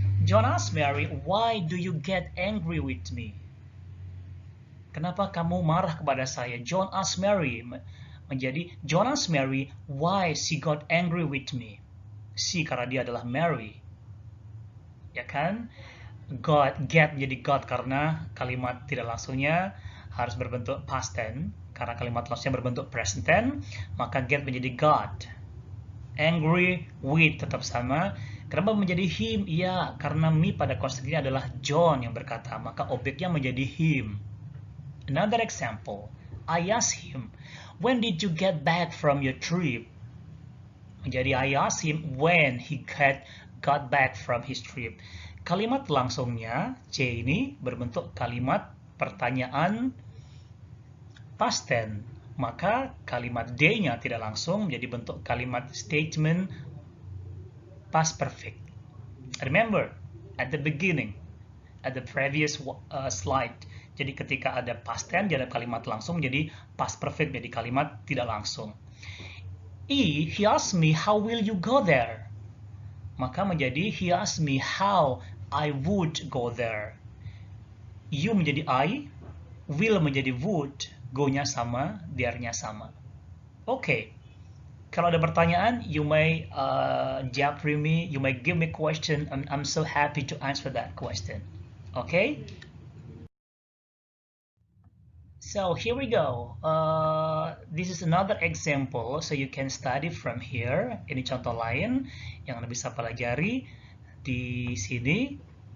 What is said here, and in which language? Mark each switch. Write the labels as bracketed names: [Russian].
[English] John asked Mary, why do you get angry with me? [Indonesian] Kenapa kamu marah kepada saya? [English] John asked Mary [Indonesian] menjadi [English] John asked Mary why she got angry with me. [Indonesian] She karena dia adalah Mary. Ya kan? Get menjadi got karena kalimat tidak langsungnya harus berbentuk past tense. Karena kalimat langsungnya berbentuk present tense, maka get menjadi got. Angry with tetap sama. Kenapa menjadi him? Ya, karena me pada konteks ini adalah John yang berkata, maka objeknya menjadi him. [English] Another example. I asked him, when did you get back from your trip? [Indonesian] Menjadi [English] I asked him when he got back from his trip. [Indonesian] Kalimat langsungnya C ini berbentuk kalimat pertanyaan past tense, maka kalimat D-nya tidak langsung menjadi bentuk kalimat statement past perfect. [English] Remember, at the beginning, at the previous slide, [Indonesian] jadi ketika ada past tense, dia ada kalimat langsung menjadi past perfect, jadi kalimat tidak langsung. [English] He asked me, how will you go there? [Indonesian] Maka menjadi [English] he asked me how I would go there. [Indonesian] You menjadi I, will menjadi would, go-nya sama, there-nya sama. Oke. Kalau ada pertanyaan, [English] you may jump through me, you may give me question, and I'm so happy to answer that question. Okay? So here we go. This is another example, so you can study from here. [Indonesian] Ini contoh lain yang Anda bisa pelajari di sini.